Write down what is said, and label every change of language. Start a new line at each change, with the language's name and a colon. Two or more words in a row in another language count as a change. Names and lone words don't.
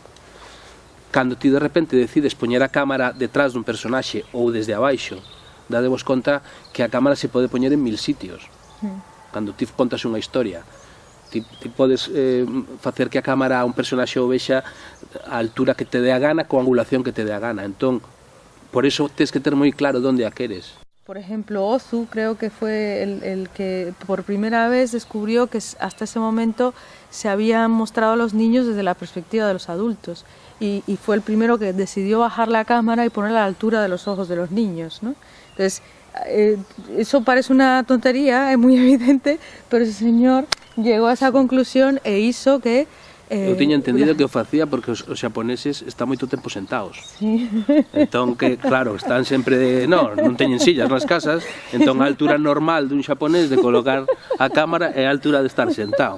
Galician: Cando ti de repente decides poñer a cámara detrás dun personaxe ou desde abaixo, dadevos conta que a cámara se pode poñer en 1000 sitios. Cando ti contas unha historia, ti podes facer que a cámara a un personaxe o vexa a altura que te dé a gana, coa angulación que te dé a gana. Entón, por eso tens que ter moi claro onde a queres.
Spanish: Por ejemplo, Ozu creo que fue el que por primera vez descubrió que hasta ese momento se habían mostrado a los niños desde la perspectiva de los adultos y fue el primero que decidió bajar la cámara y ponerla a la altura de los ojos de los niños, ¿no? Entonces, eso parece una tontería, es muy evidente, pero ese señor llegó a esa conclusión e hizo que
Galician: eu tiña entendido que o facía porque os xaponeses están moito tempo sentados. Sí. Entón, que claro, están sempre non teñen sillas nas casas, entón a altura normal dun xaponés de colocar a cámara é a altura de estar sentado.